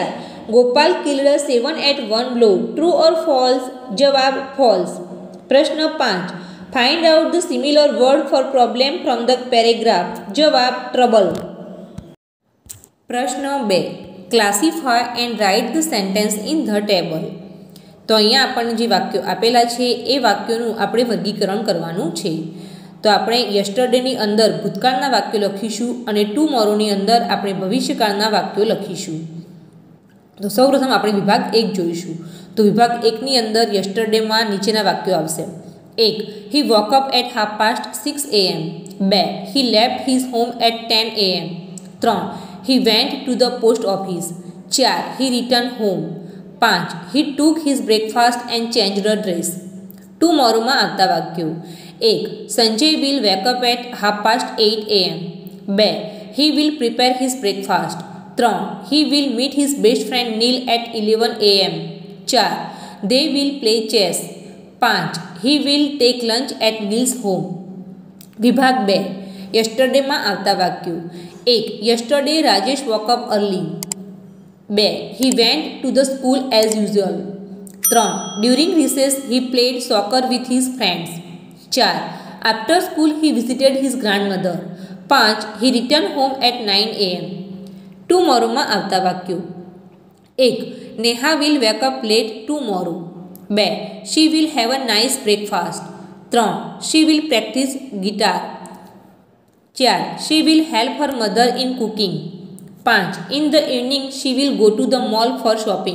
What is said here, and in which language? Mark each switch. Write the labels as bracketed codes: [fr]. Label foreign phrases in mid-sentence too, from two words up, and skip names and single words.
[en] Gopal killed 7 at one blow. True or false? જવાબ. False. પ્રશ્ન 5. Find out the similar word for problem from the paragraph. [gu] જવાબ. Trouble. પ્રશ્ન 2. [en] Classify and write the sentence in the table. [gu] તો અહીંયા આપણને જે વાક્યો આપેલા છે એ વાક્યોનું આપણે વર્ગીકરણ કરવાનું છે. તો આપણે યસ્ટરડેની અંદર ભૂતકાળના વાક્યો લખીશું અને ટુમોરોની અંદર આપણે ભવિષ્યકાળના વાક્યો લખીશું. તો સૌપ્રથમ આપણે વિભાગ 1 જોઈશું. તો વિભાગ 1ની અંદર યસ્ટરડેમાં નીચેના વાક્યો આવશે. [en] 1. He woke up at 6:30 AM. 2. He left his home at 10 AM. 3. He went to the post office. 4. He returned home. 5. He took his breakfast and changed the dress. [gu] ટુમોરોમાં આવતા વાક્યો. 1. [en] Sanjay will wake up at 8:30 AM. 2. He will prepare his breakfast. 3. He will meet his best friend Neil at 11 AM. 4. They will play chess. 5. He will take lunch at Neil's home. [gu] વિભાગ 2. યસ્ટરડેમાં આવતા વાક્યો. 1. [en] Yesterday Rajesh woke up early. 2. He went to the school as usual. 3. During recess he played soccer with his friends. 4. After school he visited his grandmother. 5. He returned home at 9 AM. [gu] ટુમોરોમાં આવતા વાક્યો. એક. [en] Neha will wake up late tomorrow. 2. She will have a nice breakfast. 3. She will practice guitar. 4. She will help her mother in cooking. 5. In the evening she will go to the mall for shopping.